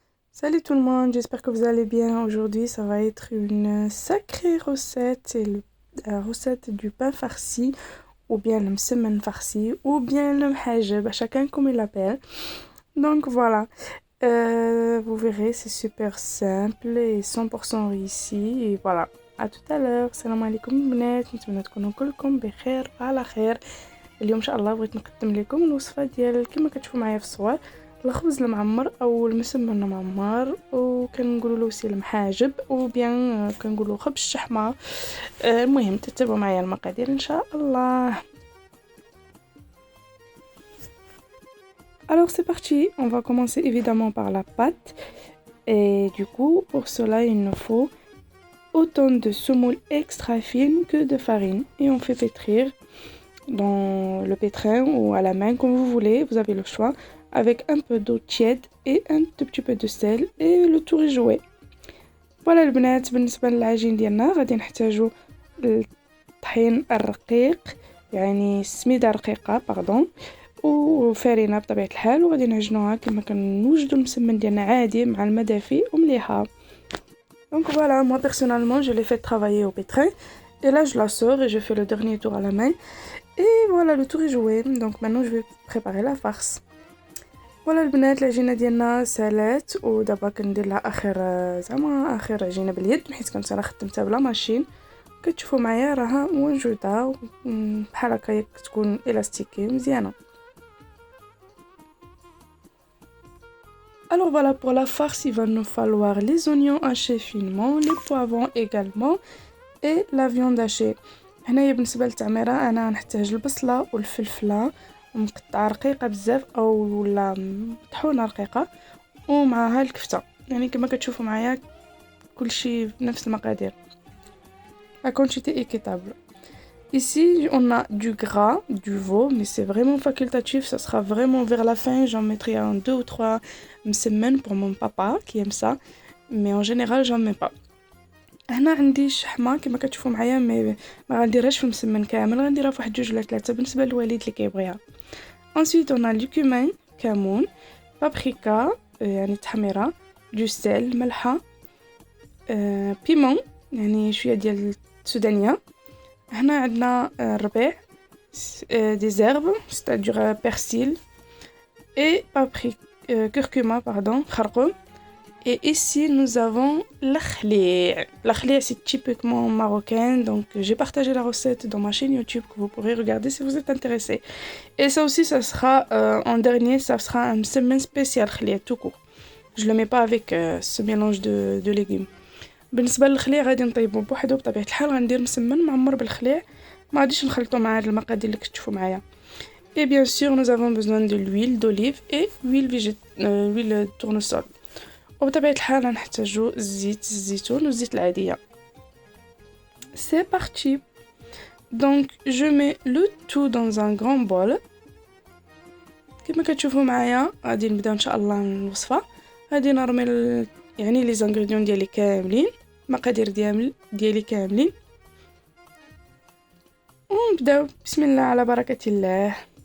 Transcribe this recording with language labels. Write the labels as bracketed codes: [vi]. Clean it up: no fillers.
[fr] Salut tout le monde, j'espère que vous allez bien. Aujourd'hui, ça va être une sacrée recette. C'est la recette du pain farci, ou bien le msemen farci, ou bien le mhajeb, à chacun comme il l'appelle. Donc voilà, vous verrez, c'est super simple et 100% réussi. Et voilà, à tout à l'heure. [ar] Salam alaikum البنات، نتمنى تكونوا كلكم بخير وعلى خير. اليوم ان شاء الله بغيت نقدم لكم الوصفه ديال كما كتشوفوا معايا في الصور الخبز المعمر او المسمن المعمر، وكنقولوا له سي المحاجب او بيان كنقولوا خبز الشحمه. المهم تتبعوا معايا المقادير ان شاء الله. [fr] Alors c'est parti, on va commencer évidemment par la pâte et du coup pour cela il nous faut autant de semoule extra fine que de farine et on fait pétrir dans le pétrin ou à la main comme vous voulez, vous avez le choix, avec un peu d'eau tiède et un tout petit peu de sel et le tour est joué. [ar] Voilà البنات، بالنسبة للعجين ديالنا غادي نحتاجو الطحين الرقيق، يعني السميدة رقيقة باردون، وفارينة بطبيعة الحال، وغادي نعجنوها كما كنوجدو المسمن ديالنا عادي مع الماء دافي ومليحة. [fr] Donc voilà, moi personnellement je l'ai fait travailler au pétrin et là je la sors et je fais le dernier tour à la main. Et voilà, le tour est joué. Donc maintenant je vais préparer la farce. [ar] voilà البنات، العجينه ديالنا سالات ودابا كندير لها اخر عجينه باليد، حيت كنت انا خدمتها بلا ماشين. كتشوفوا معايا راها موجوده بحال هكا تكون الاستيكي مزيانه. [fr] Alors voilà, pour la farce il va nous falloir les oignons hachés finement, les poivrons également et la viande hachée. [ar] هنايا بالنسبه للتعميره انا نحتاج البصله والفلفله مقطعه رقيقه بزاف او لا مطحونه رقيقه، ومعها الكفته، يعني كما كتشوفوا معايا كلشي بنفس المقادير. [fr] La quantité équitable. Ici on a du gras, du veau, mais c'est vraiment facultatif, ça sera vraiment vers la fin, j'en mettrai un 2 ou 3 semaines pour mon papa qui aime ça, mais en général j'en mets pas. [ar] هنا عندي الشحمه كما كتشوفوا معايا، ما غنديرهاش في المسمن كامل، غنديرها في واحد 2 ولا 3 بالنسبه للوالد اللي كيبغيها. [fr] ensuite on a du cumin [ar] كمون، بابريكا يعني تحميره، [fr] du sel [ar] ملحه، بيمون يعني شويه ديال السودانيه. هنا عندنا الربيع، [fr] des herbes c'est-à-dire persil et curcuma pardon خرقوم. Et ici, nous avons la khli'. La khli', c'est typiquement marocain, donc j'ai partagé la recette dans ma chaîne YouTube que vous pourrez regarder si vous êtes intéressé. Et ça aussi, ça sera en dernier, ça sera un semaine spécial khli' tout court. Je le mets pas avec ce mélange de légumes. [ar] بالنسبة للخليع غادي نطيبو بوحدو بطبيعة الحال، غندير مسمن معمر بالخليع، ما غاديش نخلطو مع هاد المقادير اللي كتشوفوا معايا. [fr] Et bien sûr, nous avons besoin de l'huile d'olive et huile tournesol. [ar] وبطبيعة الحال نحتاجو زيت الزيتون والزيت العادية. [fr] C'est parti. Donc je mets le tout dans un grand bol. [ar] كما كتشوفوا معايا غادي نبداو ان شاء الله الوصفة. غادي نرمي يعني لي زانغريديون ديالي كاملين، المقادير ديالي كاملين، ونبداو بسم الله على بركة الله.